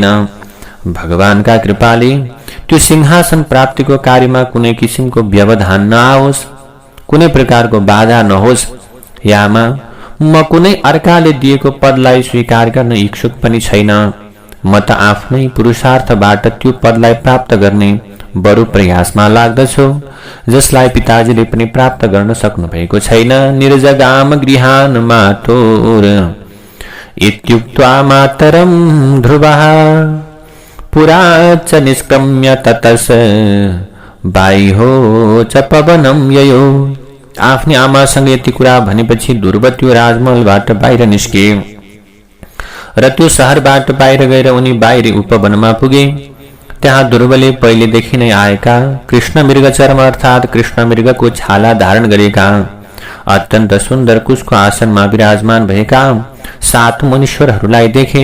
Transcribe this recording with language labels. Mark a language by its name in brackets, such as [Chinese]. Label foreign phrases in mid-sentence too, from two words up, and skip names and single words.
[Nepali] भगवानका कृपाले त्यो सिंहासन प्राप्तिको कार्यमा कुनै किसिमको व्यवधान नआओस्, कुनै प्रकारको बाधा नहोस्। हे आमा, म कुनै अर्काले दिएको पदलाई स्वीकार गर्न इच्छुक पनि छैन। म त आफ्नै पुरुषार्थबाट त्यो पदलाई प्राप्त गर्ने बरु प्रयासमा लाग्दछु, जसलाई पिताजीले पनि प्राप्त गर्न सक्नु भएको छैन। [Sanskrit] निर्जगाम गृहान मातोर इत्युक्त्वा मातरं ध्रुवः पुरा च निष्क्रम्य ततस बाह्यो च पवनं ययो। [Nepali] आफ्नी आमासँग यति कुरा भनेपछि ध्रुव त्यो राजमहलबाट बाहिर निस्के र त्यो शहरबाट बाहिर गएर उनी बाहिरी उपवनमा पुगे। त्यहाँ ध्रुवले पहिलेदेखि नै आएका कृष्ण मृग चर्म अर्थात् कृष्ण मृगको छाला धारण गरेका अत्यन्त सुन्दर कुशको आसनमा विराजमान भएका 7 मुनीश्वरहरूलाई देखे।